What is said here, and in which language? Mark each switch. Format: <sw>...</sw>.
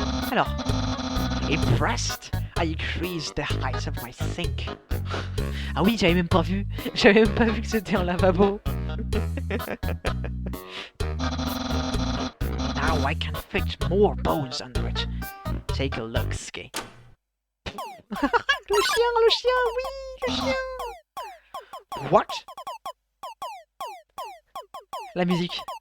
<en>Alors, impressed, I increased the height of my sink.</en> <fr>Ah oui, j'avais même pas vu que c'était un lavabo.</fr> <en>Now I can fit more bones under it. Take a look, Ski.</en> <fr>Le chien, oui, le chien.</fr> <en>What?</en> <fr>La musique.</fr>